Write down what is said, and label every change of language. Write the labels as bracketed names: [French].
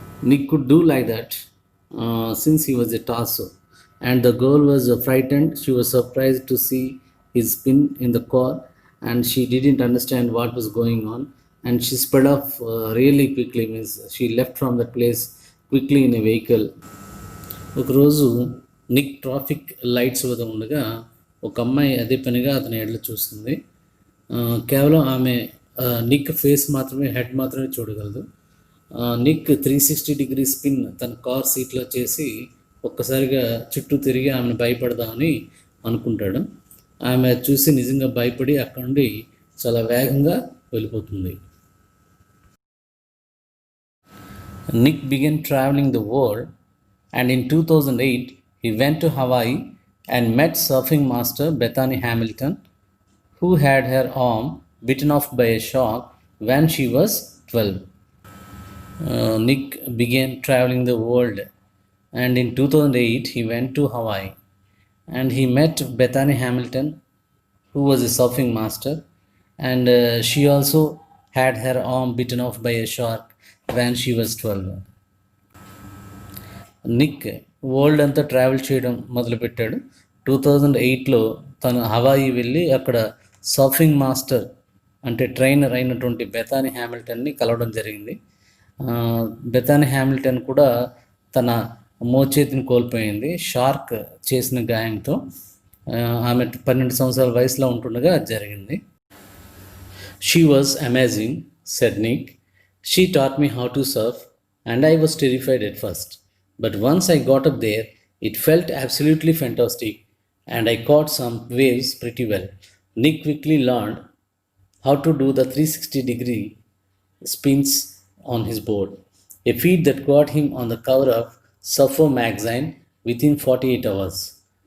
[English] Nick could do like that since he was a torso. And the girl was frightened. She was surprised to see his spin in the car and she didn't understand what was going on. And she sped off really quickly, means she left from that place quickly in a vehicle. [Telugu] ఒకరోజు Nick traffic lights వద్ద ఉండగా ఒక అమ్మాయి అదే పనిగా అతని ఎడలు చూస్తుంది. కేవలం ఆమె నిక్ ఫేస్ మాత్రమే, హెడ్ మాత్రమే చూడగలదు. నిక్ 360-డిగ్రీ స్పిన్ తన కార్ సీట్లో చేసి ఒక్కసారిగా చుట్టూ తిరిగి ఆమెను భయపడదామని అనుకుంటాడు. ఆమె చూసి నిజంగా భయపడి అక్కడ నుండి చాలా వేగంగా వెళ్ళిపోతుంది. [English] Nick began traveling the world, and in 2008 he went to Hawaii and met surfing master Bethany Hamilton, who had her arm bitten off by a shark when she was 12. Nick began traveling the world, and in 2008 he went to Hawaii and he met Bethany Hamilton, who was a surfing master, and she also had her arm bitten off by a shark when she was 12. [Telugu] Nick world అంతా travel చేయడం మొదలుపెట్టాడు. 2008లో తను Hawaii వెళ్ళి అక్కడ surfing master అంటే trainer అయినటువంటి Bethany హ్యామిల్టన్ని కలవడం జరిగింది. బెథానీ హ్యామిల్టన్ కూడా తన మోచేతిని కోల్పోయింది షార్క్ చేసిన గాయంతో. ఆమె 12 సంవత్సరాల వయసులో ఉంటుండగా జరిగింది. [English] She was amazing, said Nick. She taught me how to surf, and I was terrified at first. But once I got up there, it felt absolutely fantastic, and I caught some waves pretty well. Nick quickly learned how to do the 360-degree spins on his board, a feat that got him on the cover of Surfer magazine within 48 hours.